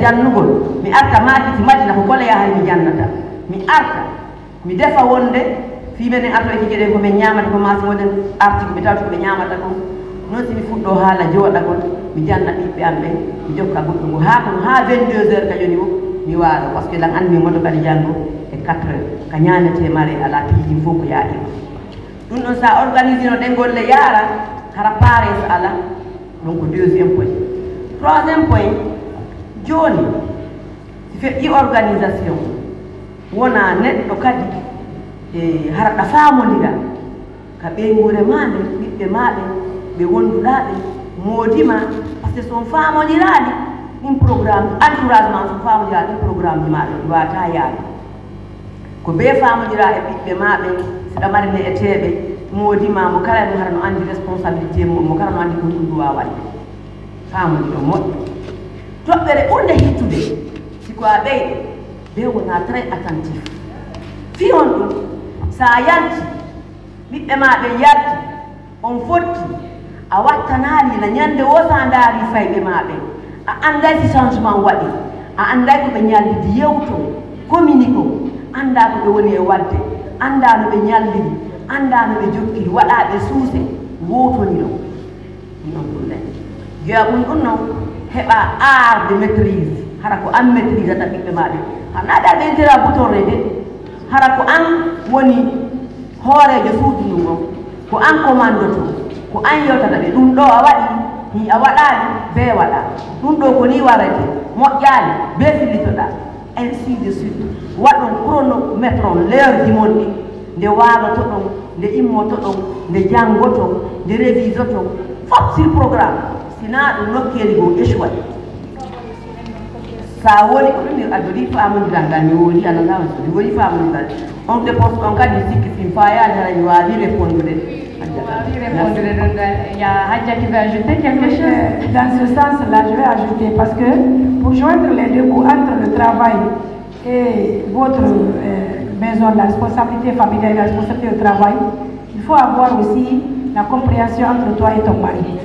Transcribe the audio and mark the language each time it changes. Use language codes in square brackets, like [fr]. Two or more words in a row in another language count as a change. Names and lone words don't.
[ff] jannugol mi arta makiti madina ko gole yahay mi jannata mi arta mi defa wonde fi menen arto e kijeɗen komin ñamata ko masi wonen article mi tawta koɓe ñamata ko noon simi fuɗɗo haala jooɗagol mi janna ɓiɓɓe am ɓe mi jokka goɗɗo ngo ha kono ha 22 heures kañoni o mi waalo par [fr] ce que [ff] lan andi mi moto kadi janngo e 4 heures ka ñamete mare ala piiji fof ko yaɗima ɗum ɗon sa organise no ɗen golle yaara hara pares ala [fr] donc deuxième point troisième point [ff] joni si feƴƴi organisation wona neɗɗo kadi e hara ɗa famodira ka ɓeygure maɗe ɓiɓɓe maɗe ɓe wonduɗaɓe moodima [fr] par ce que [ff] son famodiraɗi ɗin programme entourage ma so famodiraɗi ɗin programme ji maɗe ɗi wata yaade ko be famodira e ɓiɓɓe maɓe siɗa marine e teɓe modima mo kala no hara no andi responsabilité mum mo kala no andi ko ɗum duwa wadde famodiro moƴƴo toɓɓere ɓurde hittude siko a ɓeyɗe be wona [fr] très attentif [ff] fi on ɗum sa yalti ɓiɓɓe maɓe yalti on fotti a wattanali na ñande wo sa ndaari fayɓe maɓe a anday si changement waɗi a anday ko ɓe ñallidi yewto communique o anda ko ɓe woni e wadde anda no ɓe ñallidi anda no ɓe jokkiri waɗaɓe suuse wotoniro non ɗum nen jeya ɗum ɗum noon heɓa [fr] art de maîtrise [ff] hara ko an maîtrise ata ɓiɓɓe maɓe hannaɗa ɓe intera boutonre de hara ko an woni hoorejo suudu ndun on ko an commandoto ko an yewtata ɓe ɗum ɗo a waɗi hi a waɗani be waɗa ɗum ɗo ko ni warete moƴƴani be fillitoɗa [fr] ainsi de suite [ff] waɗon chronométre on l'heure ji mon ɗi nde waaloto ɗon nde immoto ɗon nde janngoto nde révisoto fof [fr] sur programme [ff] sina ɗum nokkeli go échouat sa woni ko ɗum a joni famodiral ngal mi woni anandama so mi woni famodiral on dépense on kadi sikki fin fayade hara mi wawi répondre [fr] il y a Hadja qui veut ajouter quelque chose. Dans ce sens-là, je vais ajouter parce que pour joindre les deux bouts entre le travail et votre maison, la responsabilité familiale et la responsabilité au travail, il faut avoir aussi la compréhension entre toi et ton mari.